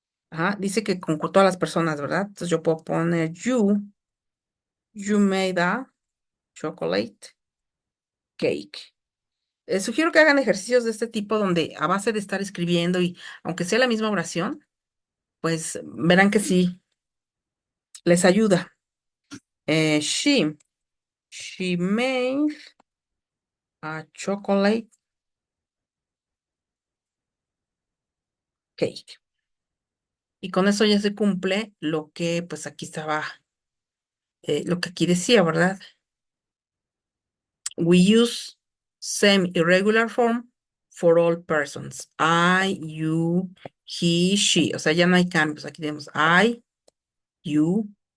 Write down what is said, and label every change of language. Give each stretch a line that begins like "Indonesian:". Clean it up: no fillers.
Spanish: Ajá, dice que con todas las personas, ¿verdad? Entonces yo puedo poner
English: you made a chocolate cake.
Spanish: Sugiero que hagan ejercicios de este tipo donde a base de estar escribiendo y aunque sea la misma oración, pues verán que sí, les ayuda.
English: She made a chocolate cake.
Spanish: Y con eso ya se cumple lo que pues aquí estaba, lo que aquí decía, ¿verdad?
English: We use same irregular form for all persons. I, you, he, she.
Spanish: O sea, ya no hay cambios. Aquí tenemos I, you,